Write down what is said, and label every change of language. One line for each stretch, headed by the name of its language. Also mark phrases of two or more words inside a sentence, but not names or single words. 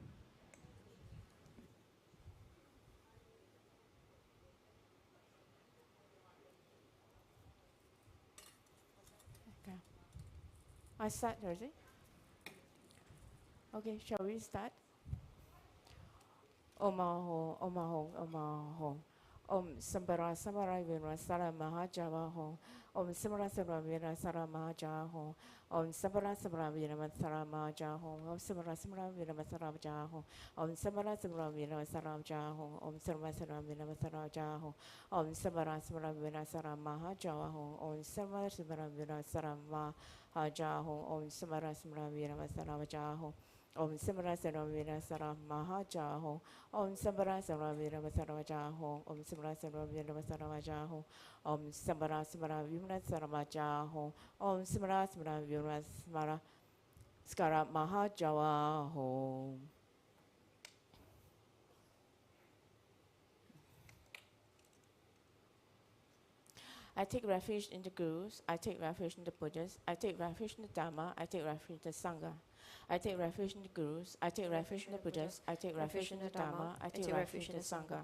English: Okay. I start already. Okay, shall we start?
Sanskrit: Om Ahong, Om Ahong, Om Ahong. Om Sambara Samara Vira Sara Mahajaho. Om Samara Samara Vira Sara Mahajaho. Om Samara Samara Vira Sara Mahajaho. Om Samara Samara Vira Sara Jaho. Om Samara Samara Vira Sara Jaho. Om Samara Samara Vira Sara Jaho. Om Samara Samara Vira Sara Mahajaho. Om Samara Samara Vira Sara Mahajaho. Om Samara Samara Vira Sara Jaho. Om Samara Samara Vira Sara Mahajaho. Om Samara Samara Vira Sara Jaho. Om Samara Samara Vira Sara Jaho. Om Samara Samara Vira Sara Jaho. Om Samara Samara Vira Sara Skara Mahajaho.
English: I take refuge in the Gurus, I take refuge in the Buddhas, I take refuge in the Dharma, I take refuge in the Sangha. I take refuge in the Gurus, I take refuge in the Buddhas, I take refuge in the Dharma, I take refuge in the Sangha.